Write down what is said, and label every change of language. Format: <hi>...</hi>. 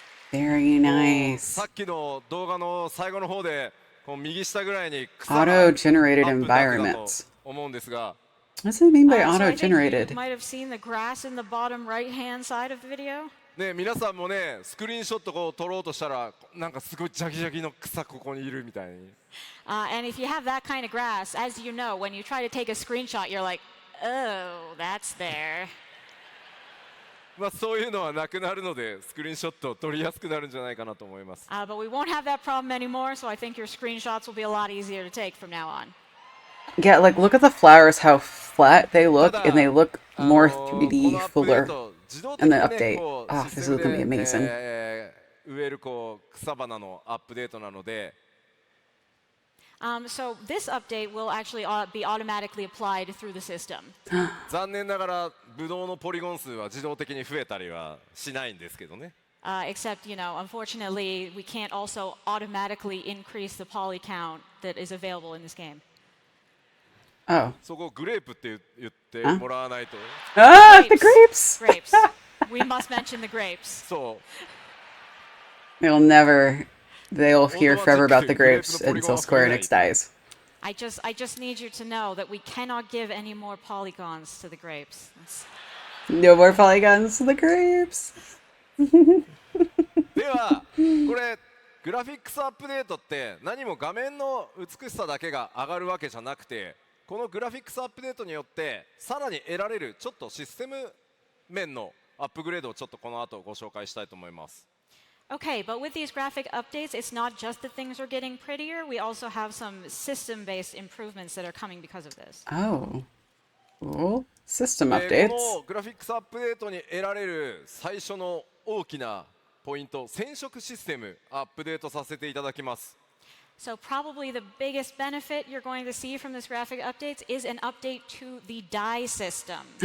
<en>Very nice. Auto-generated environments. What does it mean by auto-generated? You might have seen the grass in the bottom right-hand side of the video.</en> <ja>ね、皆さんもね、スクリーンショットを撮ろうとしたら、なんかすごいジャギジャギの草ここにいるみたいに。</ja> <en>And if you have that kind of grass, as you know, when you try to take a screenshot, you're like, oh, that's there.</en> <ja>まあそういうのはなくなるので、スクリーンショットを撮りやすくなるんじゃないかなと思います。</ja> <en>But we won't have that problem anymore, so I think your screenshots will be a lot easier to take from now on. Yeah, like look at the flowers, how flat they look, and they look more 3D fuller in the update. Oh, this is gonna be amazing.</en> <ja>植えるこう草花のアップデートなので。</ja> <en>So this update will actually be automatically applied through the system.</en> <ja>残念ながらブドウのポリゴン数は自動的に増えたりはしないんですけどね。</ja> <en>Except, unfortunately, we can't also automatically increase the poly count that is available in this game. Oh.</en> <ja>そこグレープって言ってあもらわないと。</ja> <en>Ah, the grapes! Grapes. We must mention the grapes.</en> <ja>そう。</ja> <en>They'll hear forever about the grapes until Square Enix dies. I just need you to know that we cannot give any more polygons to the grapes. No more polygons to the grapes.</en> <ja>ではこれグラフィックスアップデートって何も画面の美しさだけが上がるわけじゃなくて、このグラフィックスアップデートによってさらに得られるちょっとシステム面のアップグレードをちょっとこの後ご紹介したいと思います。</ja> <en>Okay, but with these graphic updates, it's not just that things are getting prettier. We also have some system-based improvements that are coming because of this. Oh. Cool. System</en> <ja>こ</ja> <en>updates.</en> <ja>のグラフィックスアップデートに得られる最初の大きなポイント、染色システムアップデートさせていただきます。</ja> <en>So probably the biggest benefit you're going to see from this graphic updates is an update to the dye system.</en>